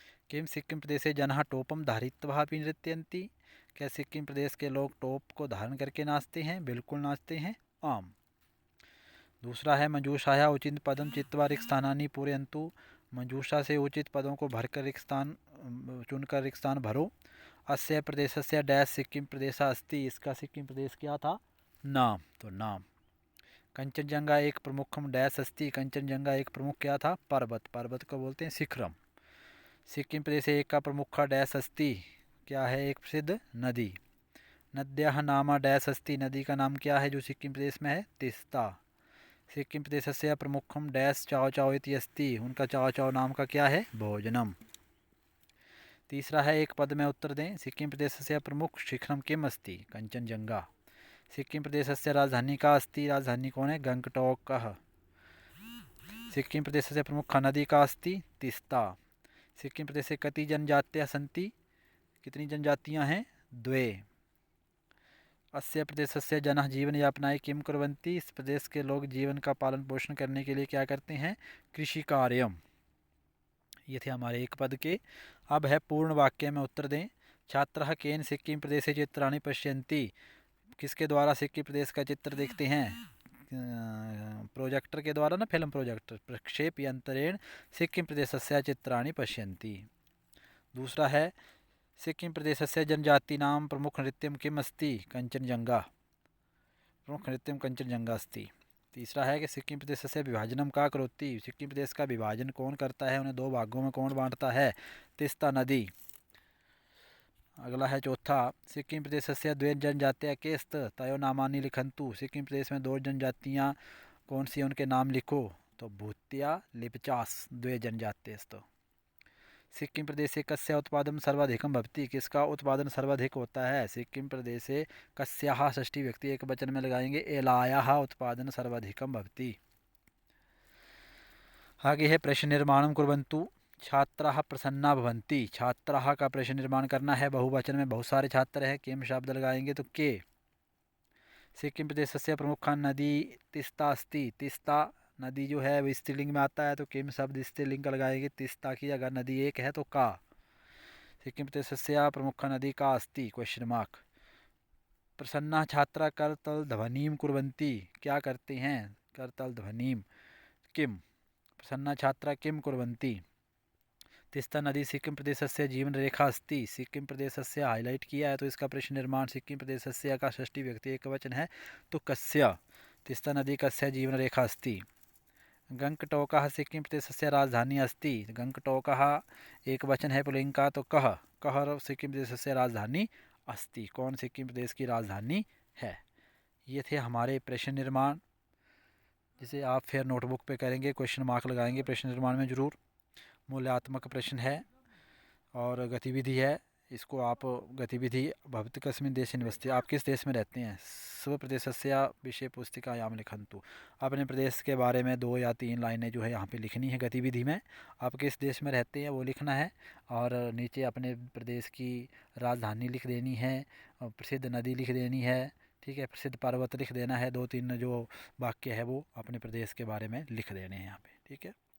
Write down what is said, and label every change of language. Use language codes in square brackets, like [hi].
[sa] किम सिक्किम प्रदेशे जनाः टोपम धारित्वा अपि नृत्यन्ति। [hi] क्या सिक्किम प्रदेश के लोग टोप को धारण करके नाचते हैं? बिल्कुल नाचते हैं, आम। दूसरा है [sa] मंजूषाया उचित पदम चित्वा रिक्त स्थानानि पूरयन्तु। [hi] मंजूषा से उचित पदों को भरकर रिक्त स्थान चुनकर रिक्त स्थान भरो। [sa] अस्य प्रदेशस्य डैश सिक्किम प्रदेश अस्ति। [hi] इसका सिक्किम प्रदेश क्या था? नाम, तो नाम। [sa] कंचनजंगा एक प्रमुखम डैश अस्ति। [hi] कंचनजंगा एक प्रमुख क्या था? पर्वत। पर्वत को बोलते हैं शिखरम। [sa] सिक्किम प्रदेश एक का प्रमुख डैश अस्ति। [hi] क्या है? एक प्रसिद्ध नदी। [sa] नद्याः नाम डैश अस्ति। [hi] नदी का नाम क्या है जो सिक्किम प्रदेश में है? तीस्ता। [sa] सिक्किम प्रदेशस्य प्रमुखम डैश चाव चाव इति अस्ति। [hi] उनका चाव चाव नाम का क्या है? [sa] भोजनम। [hi] तीसरा है एक पद में उत्तर दें। [sa] सिक्किम प्रदेशस्य प्रमुख शिखरम किम अस्ति? कंचनजंगा। सिक्किम प्रदेशस्य राजधानी का अस्ति। [hi] राजधानी कौन है? [sa] गंगटोकः। सिक्किम प्रदेशस्य प्रमुख नदी का अस्ति? तीस्ता। सिक्किम प्रदेशे कति जनजात्याः सन्ति। [hi] कितनी जनजातियां हैं? [sa] द्वे। अस्य प्रदेशस्य जनाः जीवनयापनाय किं कुर्वन्ति। [hi] इस प्रदेश के लोग जीवन का पालन पोषण करने के लिए क्या करते हैं? [sa] कृषि कार्यम। [hi] ये थे हमारे एक पद के। अब है पूर्ण वाक्य में उत्तर दें। [sa] छात्रः केन सिक्किम प्रदेशे चित्राणि पश्यन्ति। [hi] किसके द्वारा सिक्किम प्रदेश का चित्र देखते हैं? प्रोजेक्टर के द्वारा ना, फिल्म प्रोजेक्टर। [sa] प्रक्षेप्यंतरेण सिक्किम प्रदेशस्य चित्राणि पश्यन्ति। [hi] दूसरा है [sa] सिक्किम प्रदेशस्य जनजातीनां प्रमुख नृत्यं किम् अस्ति? कंचनजंगा। प्रमुख नृत्यं कंचनजंगा अस्ति। [hi] तीसरा है कि [sa] सिक्किम प्रदेशस्य विभाजनं का करोति। [hi] सिक्किम प्रदेश का विभाजन कौन करता है? उन्हें दो भागों में कौन बांटता है? तीस्ता नदी। अगला है चौथा, [sa] सिक्किम प्रदेशस्य द्वे जनजातियाः के स्त तयो नामानि लिखन्तु। [hi] सिक्किम प्रदेश में दो जनजातियाँ कौन सी? उनके नाम लिखो। [sa] तो भूतिया लिपचास द्वे जनजातियस्त। सिक्किम प्रदेशे कस्य उत्पादन सर्वाधिकम भवति। [hi] किसका उत्पादन सर्वाधिक होता है? [sa] सिक्किम प्रदेशे कस्याः [hi] षष्ठी व्यक्ति एक वचन में लगाएंगे। [sa] एलायाः उत्पादन सर्वाधिकम भवति। [hi] आगे है [sa] प्रश्न निर्माणं कुर्वन्तु। छात्राः प्रसन्ना भवन्ति। [hi] छात्राः का प्रश्न निर्माण करना है। बहुवचन में बहुत सारे छात्र हैं, किम शब्द लगाएंगे तो के। [sa] सिक्किम प्रदेशस्य प्रमुख नदी तीस्ता अस्ति। [hi] तीस्ता नदी जो है वो स्त्रीलिंग में आता है, तो किम शब्द स्त्रीलिंग का लगाएंगे। तीस्ता की अगर नदी एक है तो का। [sa] सिक्किम प्रदेशस्य प्रमुख नदी का अस्ति [hi] क्वेश्चन मार्क। [sa] प्रसन्ना छात्रा करतल ध्वनिं कुर्वन्ति। [hi] क्या करते हैं? [sa] करतल ध्वनिं। किम। प्रसन्ना छात्रा किम कुर्वन्ति। तीस्ता नदी सिक्किम प्रदेशस्य जीवन रेखा अस्ति। [hi] सिक्किम प्रदेशस्य हाईलाइट किया है, तो इसका प्रश्न निर्माण सिक्किम प्रदेशस्य का षष्ठी व्यक्ति एक वचन है, तो कस्य। [sa] तीस्ता नदी कस्य जीवन रेखा अस्ति। गंगटोकः सिक्किम प्रदेशस्य राजधानी अस्ति। [hi] गंगटोकः एक वचन है पुल्लिंग का, तो कः। [sa] कः सिक्किम प्रदेशस्य राजधानी अस्ति। [hi] कौन सिक्किम प्रदेश की राजधानी है? ये थे हमारे प्रश्न निर्माण, जिसे आप फिर नोटबुक पे करेंगे, क्वेश्चन मार्क लगाएंगे प्रश्न निर्माण में ज़रूर। मूल्यांकन प्रश्न है और गतिविधि है। इसको आप गतिविधि [sa] भवति कस्मिन् देशे निवसति। [hi] आप किस देश में रहते हैं? [sa] स्वप्रदेशस्य विषय पुस्तिकायां लिखन्तु। [hi] अपने प्रदेश के बारे में 2 या 3 लाइनें जो है यहाँ पे लिखनी है गतिविधि में। आप किस देश में रहते हैं वो लिखना है, और नीचे अपने प्रदेश की राजधानी लिख देनी है, प्रसिद्ध नदी लिख देनी है, ठीक है, प्रसिद्ध पर्वत लिख देना है, 2-3 जो वाक्य है वो अपने प्रदेश के बारे में लिख देने हैं यहाँ पे, ठीक है।